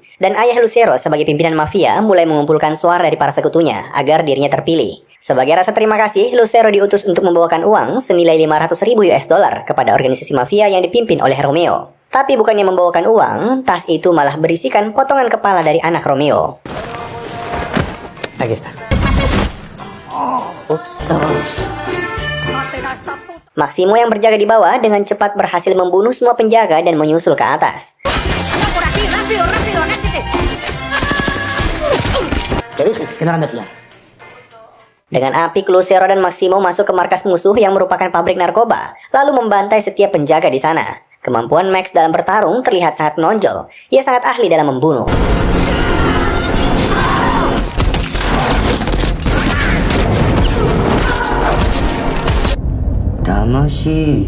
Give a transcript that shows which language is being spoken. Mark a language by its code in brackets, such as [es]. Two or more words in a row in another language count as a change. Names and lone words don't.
[id] Dan ayah Lucero sebagai pimpinan mafia mulai mengumpulkan suara dari para sekutunya agar dirinya terpilih. Sebagai rasa terima kasih, Lucero diutus untuk membawakan uang senilai 500.000 [en] US dollar [id] kepada organisasi mafia yang dipimpin oleh Romeo. Tapi bukannya membawakan uang, tas itu malah berisikan potongan kepala dari anak Romeo. [es] Aquí está. Ups. [id] Maximo yang berjaga di bawah dengan cepat berhasil membunuh semua penjaga dan menyusul ke atas. [es] Te dije que no eran de fiar. [id] Dengan apik, Lucero dan Maximo masuk ke markas musuh yang merupakan pabrik narkoba, lalu membantai setiap penjaga di sana. Kemampuan Max dalam bertarung terlihat sangat menonjol. Ia sangat ahli dalam membunuh. Tamashi.